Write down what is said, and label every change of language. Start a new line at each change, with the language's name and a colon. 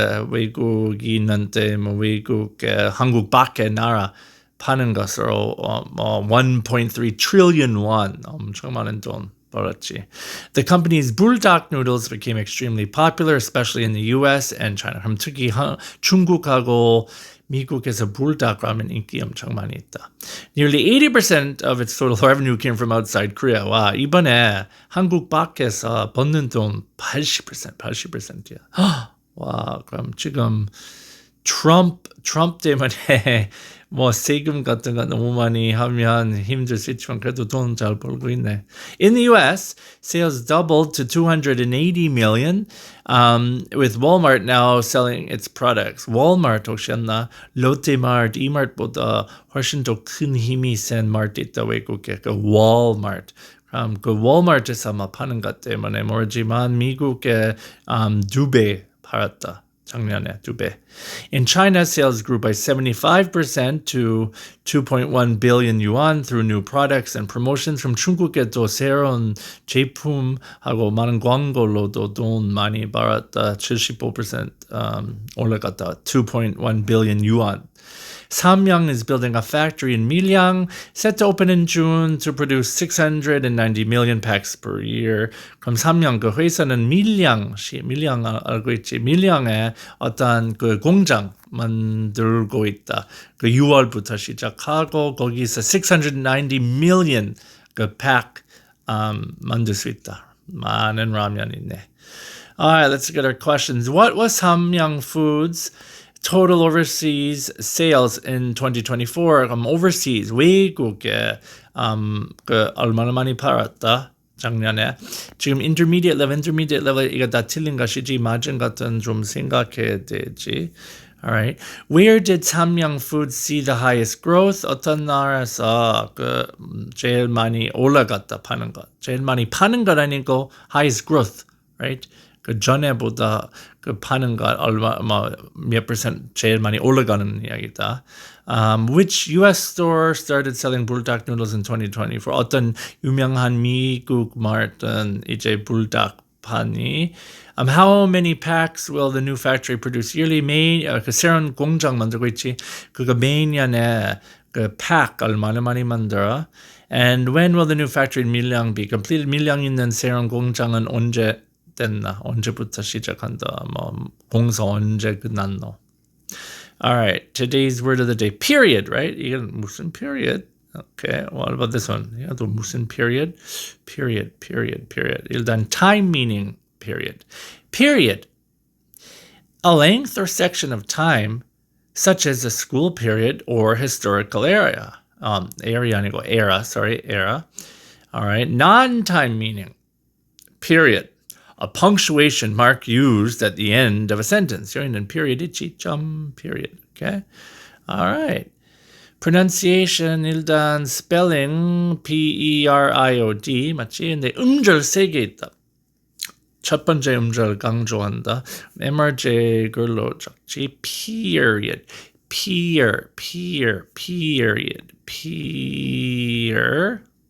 Korean: 외국인한테 한국 밖에 나라 파는 것으로
English: 1.3 trillion won,
Korean: 엄청 많은 돈 벌었지.
English: The company's 불닭 noodles became extremely popular, especially in the US and China.
Korean: 그럼 특히 중국하고 미국에서 불닭 라면 인기 엄청 많이 있다.
English: Nearly 80% of its total revenue came from outside Korea.
Korean: 와, 이번에 한국 밖에서 버는 돈 80%이야. 와, 그럼 지금 트럼프 때문에 세금 같은 거 너무 많이 하면 힘들 수 있지만 그래도 돈 잘 벌고 있네.
English: In the US, sales doubled to 280 million, with Walmart now selling its products.
Korean: Walmart 혹시 아나? 롯데마트, 이마트보다 훨씬 더 큰 힘이 센 마트 있다 외국에. 그 Walmart. 그 Walmart에서 아마 파는 것 때문에 모르지만 미국에 2배 팔았다. 작년에 2배.
English: In China, sales grew by 75% to 2.1 billion yuan through new products and promotions.
Korean: from 중국에도 새로운 제품하고 많은 광고로도 돈 많이 벌었다. 75% 올라갔다.
English: 2.1 billion yuan. Samyang is building a factory in Miryang, set to open in June to produce 690 million packs per year.
Korean: 그럼 삼양 그 회사는 밀양 알고 있지? 밀양에 어떤 그 공장 만들고 있다. 그 6월부터 시작하고 거기서
English: 690 million
Korean: 그 팩 만들 수 있다. 많은 라면 있네.
English: All right, let's get our questions. What was Samyang Foods' total overseas sales in 2024?
Korean: overseas, 외국에 얼마나 많이 팔았다? 작년에. 지금
English: intermediate level
Korean: 이거 다 틀린 것이지 맞은 것은 좀 생각해야 되지.
English: All right. Where did Samyang Foods see the highest growth?
Korean: 어떤 나라에서 제일 많이 올라갔다 파는 것. 제일 많이 파는 것 아니고
English: highest growth, right?
Korean: 그 전에보다 파는 것 몇 % 제일 많이 올라가는 이야기다.
English: Which US store started selling 불닭 noodles in 2024?
Korean: 어떤 유명한 미국 마트는 이제 불닭 파니?
English: How many packs will the new factory produce yearly?
Korean: 그 새로운 공장 만들고 있지. 그거 매년에 그 팩 얼마나 많이 만들어?
English: And when will the new factory in Miryang be completed?
Korean: 밀양 있는 새로운 공장은 언제 됐나? 언제부터 시작한다? 공사 언제 끝났노?
English: All right, today's word of the day, period, right?
Korean: 이건 무슨 period?
English: Okay, what about this one?
Korean: 또 무슨
English: period? Period. 일단 time meaning period. Period. A length or section of time, such as a school period or historical era. Era
Korean: 아니고
English: era. All right, non-time meaning, period. A punctuation mark used at the end of a sentence.
Korean: 여기는 period 있지, period.
English: Okay? All right.
Korean: Pronunciation, 일단
English: spelling, P-E-R-I-O-D,
Korean: 맞지? 근데 음절 3개 있다. 첫 번째 음절을 강조한다. MRJ 글로 적지. period.
English: period.